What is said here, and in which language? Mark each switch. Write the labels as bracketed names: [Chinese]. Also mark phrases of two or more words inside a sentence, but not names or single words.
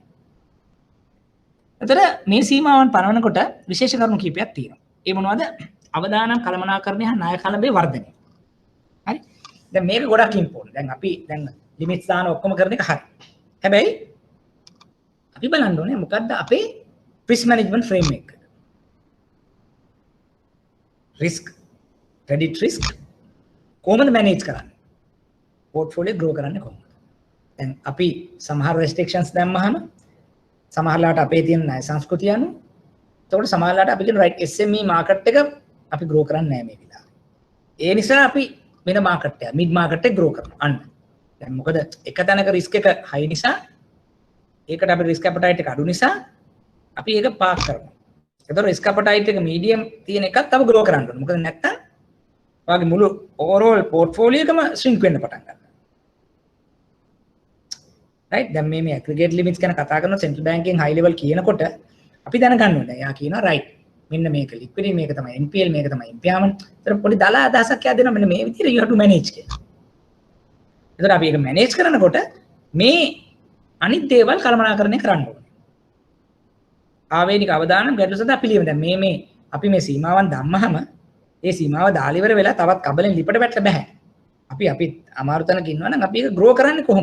[Sinhala] එතකොට මේ සීමාවන් පනවනකොට විශේෂ කරුණු කීපයක් තියෙනවා. ඒ මොනවද? අවදානම් කළමනාකරණය හා ණය කළඹේ වර්ධනය. හරි. දැන් මේක ගොඩක් ඉම්පෝටන්ට්. දැන් අපි දැන් ලිමිට්ස් දාන ඔක්කොම කරන එක හරි. හැබැයි අපි බලන්න ඕනේ මොකද්ද අපේ [English] risk management framework. risk credit risk කොහොමද manage කරන්නේ? portfolio grow [Sinhala] කරන්නේ කොහොමද? දැන් අපි සමහර restrictions දැම්මහම සමහරලාට අපේ තියෙන ණය සංස්කෘතිය අනුව එතකොට සමහරලාට අපි කියන [English] right SME market [Sinhala] එක අපි grow කරන්නේ නැහැ මේ විදිහට. ඒ නිසා අපි වෙන market එක [English] mid market [Sinhala] එක grow කරනවා. අන්න. දැන් මොකද එක තැනක risk එක high නිසා ඒකට අපි [English] risk appetite [Sinhala] එක අඩු නිසා අපි ඒක පාක් කරනවා. ඒතකොට [English] risk appetite [Sinhala] එක medium තියෙන එකත් අපි grow කරන්න ඕනේ. මොකද නැත්තම් ඔයාගේ මුළු [English] overall portfolio [Sinhala] එකම shrink වෙන්න පටන් ගන්නවා. right දැන් මේ [English] aggregate limits [Sinhala] ගැන කතා කරන [English] central bank [Sinhala] එකෙන් [English] high level [Sinhala] කියනකොට අපි දැනගන්න ඕනේ. එයා කියනවා right මෙන්න මේක liquidity මේක තමයි NPL මේක තමයි impairment. ඒතර පොඩි දල අදහසක් එයා දෙනවා මෙන්න මේ විදිහට [English] you have to manage [Sinhala] කියලා. ඒතර අපි ඒක manage කරනකොට මේ අනිත් දේවල් කළමනාකරණය කරන්න ඕනේ. ආවේනික අවදානම් ගැටලු සඳහා පිළිවෙල. දැන් මේ අපි මේ සීමාවන් දැම්මහම ඒ සීමාව දාලා ඉවර වෙලා තවත් කබලෙන් ලිපට වැටලා බෑ. අපි අමාරු තැනක ඉන්නවා නම් අපි ඒක grow කරන්නේ කොහොමද?